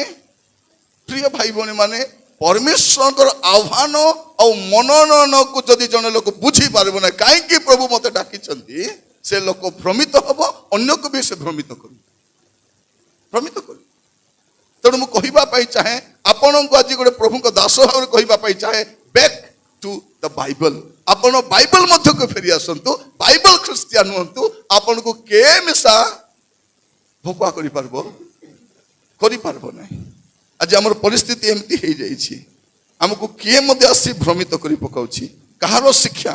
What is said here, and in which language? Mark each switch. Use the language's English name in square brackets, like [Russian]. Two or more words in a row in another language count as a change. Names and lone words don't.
[Odia] ପ୍ରିୟ ଭାଇ ଭଉଣୀ ମାନେ, ପରମେଶ୍ୱରଙ୍କର ଆହ୍ୱାନ ଆଉ ମନୋନୟନକୁ ଯଦି ଜଣେ ଲୋକ ବୁଝିପାରିବ ନାହିଁ, କାହିଁକି ପ୍ରଭୁ ମତେ ଡାକିଛନ୍ତି, ସେ ଲୋକ ଭ୍ରମିତ ହବ, ଅନ୍ୟକୁ ବି ସେ ଭ୍ରମିତ କରିବ। ତେଣୁ ମୁଁ କହିବା ପାଇଁ ଚାହେଁ, ଆପଣଙ୍କୁ ଆଜି ଗୋଟେ ପ୍ରଭୁଙ୍କ ଦାସ ଭାବରେ କହିବା ପାଇଁ ଚାହେଁ, [English] back to the Bible. [Odia] ଆପଣ ବାଇବଲ ମଧ୍ୟକୁ ଫେରି ଆସନ୍ତୁ, ବାଇବଲ ଖ୍ରୀଷ୍ଟିଆନ ହୁଅନ୍ତୁ। ଆପଣଙ୍କୁ କେ ମିଶା ଭୋକୁଆ କରିପାରିବ ନାହିଁ। ଆଜି ଆମର ପରିସ୍ଥିତି ଏମିତି ହେଇଯାଇଛି, ଆମକୁ କିଏ ମଧ୍ୟ ଆସି ଭ୍ରମିତ କରି ପକାଉଛି। କାହାର ଶିକ୍ଷା?